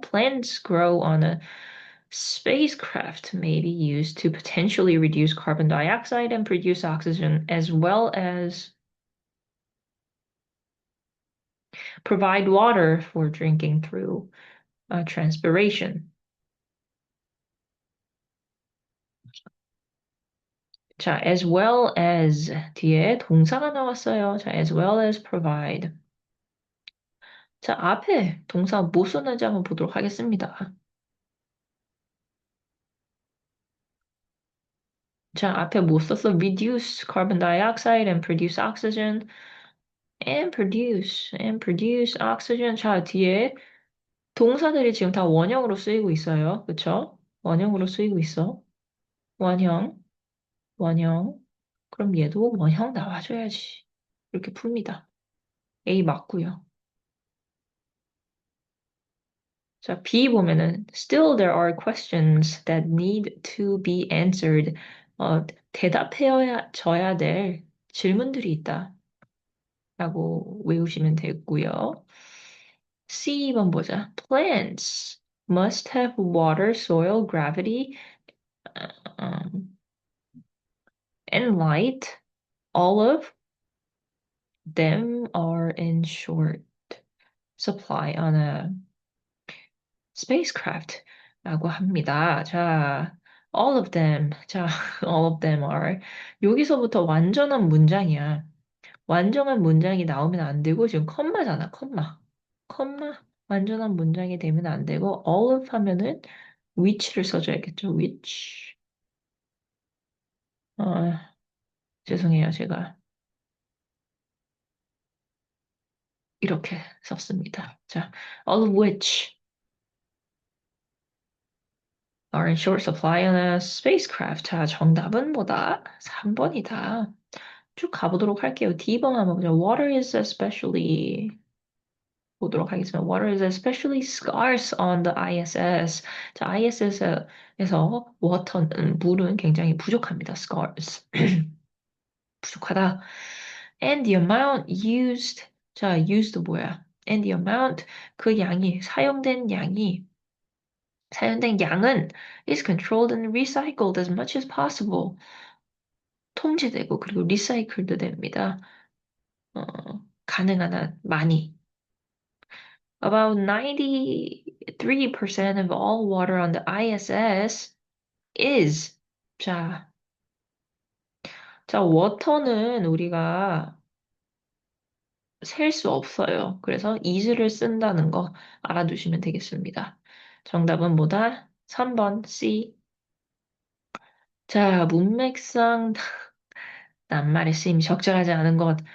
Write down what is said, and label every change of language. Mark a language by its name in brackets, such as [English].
[English] Plants grow on a spacecraft may be used to potentially reduce carbon dioxide and produce oxygen, as well as provide water for drinking through transpiration. [Korean] 자, [English] as well as [Korean] 뒤에 동사가 나왔어요. [English] 자, as well as provide. [Korean] 자, 앞에 동사 뭐 썼는지 한번 보도록 하겠습니다. 자, 앞에 뭐 썼어? [English] reduce carbon dioxide and produce oxygen and produce oxygen. [Korean] 자, 뒤에 동사들이 지금 다 원형으로 쓰이고 있어요. 그쵸? 원형으로 쓰이고 있어. 원형. 원형. 그럼 얘도 원형 나와줘야지. 이렇게 풉니다. A 맞고요. 자, B 보면은 [English] still there are questions that need to be answered. [Korean] 대답해야 져야 될 질문들이 있다. 라고 외우시면 되고요. C번 보자. [English] Plants must have water, soil, gravity, um, and light. All of them are in short supply on a spacecraft [Korean] 라고 합니다. [English] 자, all of them. 자, all of them are. [Korean] 여기서부터 완전한 문장이야. 완전한 문장이 나오면 안 되고, 지금 컴마잖아, 컴마. 컴마. 완전한 문장이 되면 안 되고, all of 하면은 which를 써줘야겠죠, which. 죄송해요, 제가 이렇게 썼습니다. [English] 자, all of which are in short supply on a spacecraft. [Korean] 자, 정답은 뭐다? 3번이다. 쭉 가보도록 할게요. D번 한번 보자. [English] Water is especially [Korean] 보도록 하겠습니다. [English] Water is especially scarce on the ISS. [Korean] 자, ISS에서 water는 물은 굉장히 부족합니다. [English] scarce. [Korean] 부족하다. [English] And the amount used. [Korean] 자, used 뭐야? [English] And the amount [Korean] 그 양이 사용된 양은 [English] is controlled and recycled as much as possible. [Korean] 통제되고 그리고 리사이클도 됩니다. 어, 가능한 한 많이. [English] About 93% of all water on the ISS is. [Korean] 자, 워터는 우리가 셀 수 없어요. 그래서 is를 쓴다는 거 알아두시면 되겠습니다. 정답은 뭐다? 3번 C. 자, 문맥상 낱말의 쓰임이 적절하지 않은 것.